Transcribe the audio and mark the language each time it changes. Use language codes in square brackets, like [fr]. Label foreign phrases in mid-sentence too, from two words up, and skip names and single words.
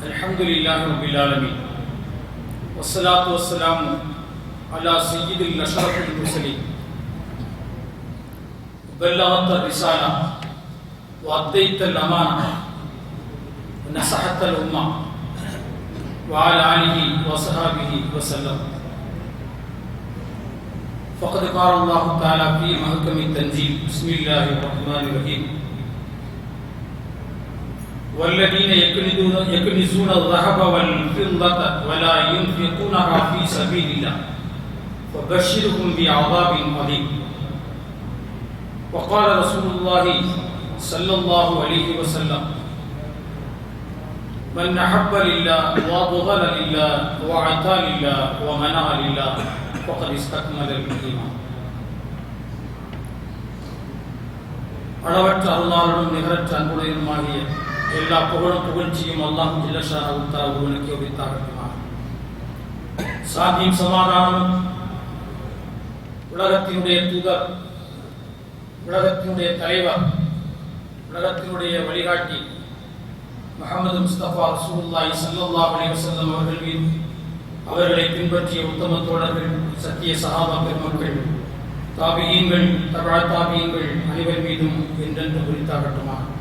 [ar] الحمد لله رب العالمين والصلاة والسلام على سيد الأشرف المرسلين بلغ الرسالة وأدى الأمانة ونصح الأمة وعلى آله وصحابه وسلم. فقد قال الله تعالى في محكم التنزيل بسم الله الرحمن الرحيم والذين يكنزون الذهب والفضة ولا ينفقونها في سبيل الله فبشرهم بعذاب أليم. وقال رسول الله صلى الله عليه وسلم من أحب لله وبغض لله وعطى لله ومنع لله فقد استكمل الإيمان. [ta] அளவற்ற அருளாளனும் நிகரற்ற அன்புடையனுமாகிய எல்லா புகழும் புகழ்ச்சியும் [ar] الله جل شأنه تعالى [ta] ஒருவனுக்கே உரித்தாகட்டுமாக. சாந்தியும் சமாதானமும் உலகத்தினுடைய தூதர், உலகத்தினுடைய தலைவர், உலகத்தினுடைய வழிகாட்டி முஹம்மது முஸ்தபா [ar] رسول الله صلى الله عليه وسلم [ta] அவர்கள் மீது, அவர்களை பின்பற்றிய உத்தம தோழர்கள், சத்திய சஹாபா பெருமக்கள், தாபியீன்கள், தபா தாபியீன்கள் அனைவர் மீதும் என்றென்று உரித்தாகட்டுமாக.